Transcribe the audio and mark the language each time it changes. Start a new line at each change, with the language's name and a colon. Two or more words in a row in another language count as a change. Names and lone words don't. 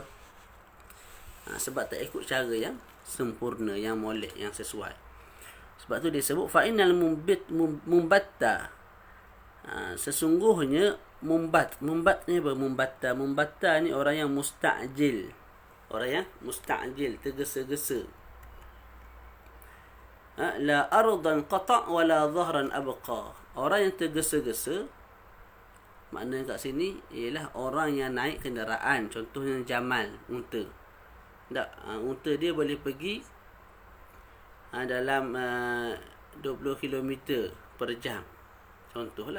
Malay: Sebab tak ikut cara yang sempurna, yang molek, yang sesuai. Sebab tu dia sebut
Arabic: فإن المنبت.
Malay: Sesungguhnya mumbatnya apa? Mumbatta ni orang yang musta'jil. Orang yang musta'jil, tergesa-gesa.
Arabic: لا أرضا قطع ولا ظهرا أبقى.
Malay: Orang yang tergesa-gesa, maknanya kat sini ialah orang yang naik kenderaan, contohnya jamal, unta. Tak, unta dia boleh pergi dalam 20 km per jam, contohlah.